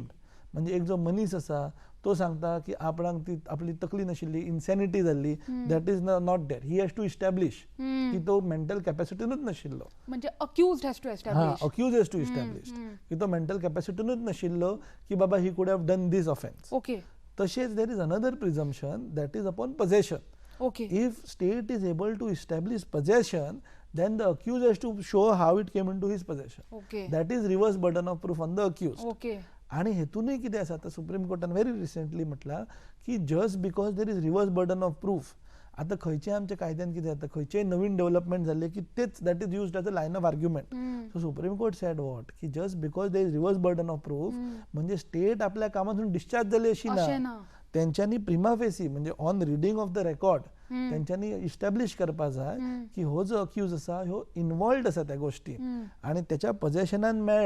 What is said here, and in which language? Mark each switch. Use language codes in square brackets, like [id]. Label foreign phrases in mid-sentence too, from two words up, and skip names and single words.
[kok] म्हणजे एक जो मनीस आसा तो सांगता की आपणाक ती आपली तकली नाशिल्ली, इन्सॅनिटी जाल्ली, [en] that is not there. He has to establish [kok] की तो मेंटल कॅपॅसिटीनूच नाशिल्लो. [en] म्हणजे accused has to establish. Accused has to establish [kok] की तो मेंटल कॅपॅसिटीनूच नाशिल्लो की बाबा [en] he could have done this offence. ओके. तशेंच there is another presumption that is upon possession. Okay. If state is able to establish possession, then the accused has to show how it came into his possession. Okay. That is reverse burden of proof on the accused. Okay. [kok] आणि हेतूनही कितें आसा, आता सुप्रीम कोर्टान [en] very recently [kok] म्हटला की [en] just because there is reverse burden of proof. [kok] आता खंयचे आमच्या कायद्यान कितें जाता, खंयचेय नवीन डेव्हलपमेंट जाल्ले की तेच [en] that is used as a line of argument. So Supreme Court said what की just because there is reverse burden of proof [kok] म्हणजे स्टेट आपल्या कामातून डिस्चार्ज झाली अशी ना. त्यांच्यानी [la] prima facie [kok] म्हणजे [en] on reading of the record [kok] त्यांच्यानी इस्टॅब्लिश करपा जाय की हो जो अक्यूज आसा ह्यो इन्वॉल्ड आसा त्या गोष्टी आणि त्याच्या पोजेशनान मेळ्ळा.